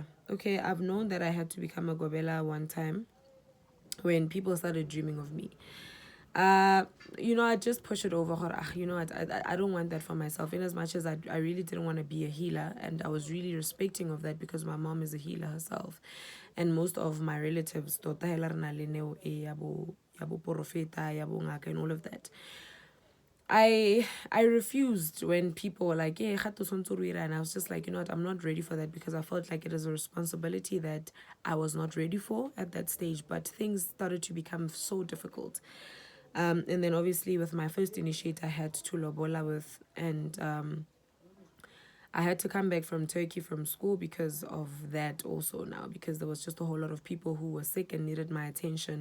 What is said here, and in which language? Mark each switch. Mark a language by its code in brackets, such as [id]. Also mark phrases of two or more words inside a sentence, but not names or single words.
[en] Okay, I've known that I had to become a Gobela one time when people started dreaming of me. uh I just push it over. I don't want that for myself, in as much as I really didn't want to be a healer, and I was really respecting of that because my mom is a healer herself, and most of my relatives [tn] tota hela re na le neo e ya bo porofeta ya bo ngaka [en] and all of that. I refused when people were like, "Hey, and I was just like, you know what, I'm not ready for that, because I felt like it is a responsibility that I was not ready for at that stage. But things started to become so difficult. And then obviously with my first initiate, I had to lobola with, and I had to come back from Turkey from school because of that also now, because there was just a whole lot of people who were sick and needed my attention.